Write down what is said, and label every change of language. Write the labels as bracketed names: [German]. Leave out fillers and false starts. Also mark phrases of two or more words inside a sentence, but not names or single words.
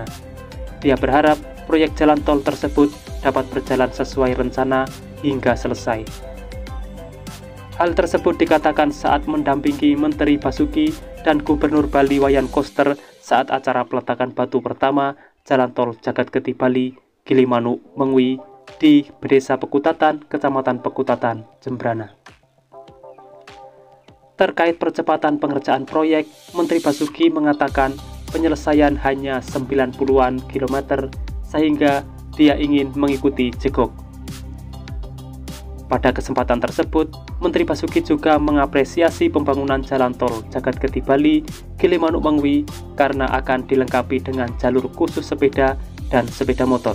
[Indonesian] Dia berharap proyek jalan tol tersebut dapat berjalan sesuai rencana hingga selesai. Hal tersebut dikatakan saat mendampingi Menteri Basuki dan Gubernur Bali Wayan Koster saat acara peletakan batu pertama jalan tol Jagat Keti Bali Gilimanuk Mengwi di Desa Pekutatan, Kecamatan Pekutatan, Jembrana. Terkait percepatan pengerjaan proyek, Menteri Basuki mengatakan penyelesaian hanya 90-an kilometer sehingga dia ingin mengikuti jegok. Pada kesempatan tersebut, Menteri Basuki juga mengapresiasi pembangunan jalan tol Jagat-Geti Bali Gilimanuk Mengwi karena akan dilengkapi dengan jalur khusus sepeda dan sepeda motor.